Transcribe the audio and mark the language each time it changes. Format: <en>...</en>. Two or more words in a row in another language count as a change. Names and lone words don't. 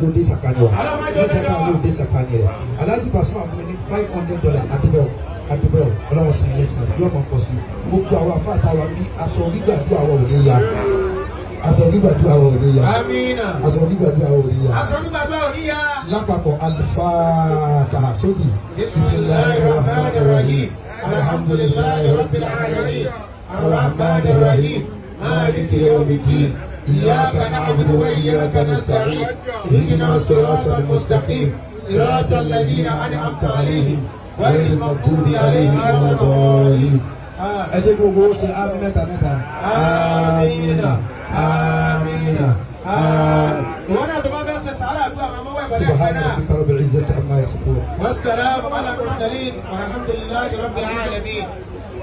<yo>òde sàkánì wa ọlọ́mọdé òde sàkánì rẹ̀ Alhaji Pasuma fún mi ní $500 adúbẹ̀ ọlọ́wọ́ sàn ilé sàn yóò máa pọ̀ sí gbogbo àwọn afáàtà wa bí aṣọ gbígbàdúrà wa ò ní ya aṣọ gbígbàdúrà wa ò ní ya aṣọ gbígbàdúrà wa ò ní ya lápapọ̀</yo> <ar>Al-Fatiha sódì بسم الله الرحمن الرحيم الحمد لله رب العالمين الرحمن الرحيم مالك يوم الدين إياك نعبد وإياك نستعين اهدنا الصراط المستقيم صراط الذين أنعمت عليهم غير المغضوب عليهم ولا الضالين.</ar> <yo>ẹ jẹ́ gbogbo ó ṣe àmín mẹ́ta mẹ́ta. àmín àmín àmín. ìwọ náà tó bá fẹ́ ṣe sàárà àdúrà máa mọ́ wẹ̀ pẹ̀lú ẹ̀ka</yo> <ar>subhana</ar> <yo>náà.</yo> <ar>ربك رب العزة عما يصفون. والسلام على المرسلين والحمد لله رب العالمين.</ar>